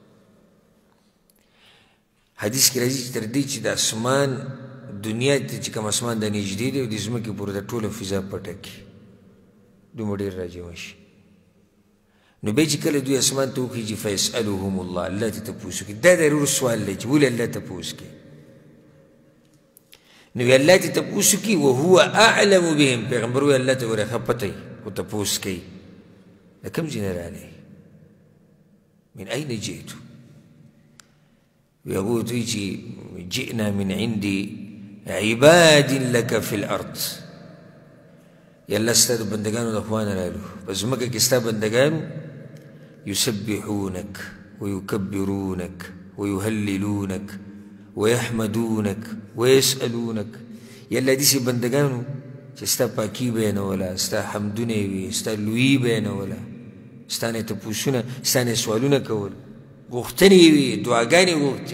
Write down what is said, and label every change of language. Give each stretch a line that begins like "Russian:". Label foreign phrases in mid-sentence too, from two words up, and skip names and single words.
Pashto: حدیث کې راځي چې تر دې چې د اسمان دنیا ته چې کوم اسمان د نږدې دی او د ځمکې پورې د ټوله فضا پټه کړي، دومره ډېر راجمع شي. نو بیا چې کله دوی اسمان ته وخېږي
Arabic: فیسألهم الله،
Pashto: الله ته تپوس کوي. دا ضرور سوال دی چې ولې الله تپوس کوي؟ نو الله ته تپوس کوي
Arabic: وهو اعلم بهم،
Pashto: پیغمبر وایي الله ته ګوره ښه پته وي خو تپوس کوي د کوم ځای نه راغلی،
Arabic: من أين جئتم؟
Pashto: وی هغوی ورته وایي چې
Arabic: جئنا من عند عباد لك في الأرض،
Pashto: یا الله ستا د بندګانو د خوا نه رالو، په ځمکه کې ستا بندګانو
Arabic: يسبحونك ويكبرونك ويهللونك ويحمدونك ويسألونك.
Pashto: یا الله داسې بندګانو چې ستا پاکي بیانوله، ستا حمدونه یې وي، ستا لویي بیانوله، ستا نه تپوسونه، ستا نه سوالونه کول، غوښتنې یې وي، دعاګانې غوښتې.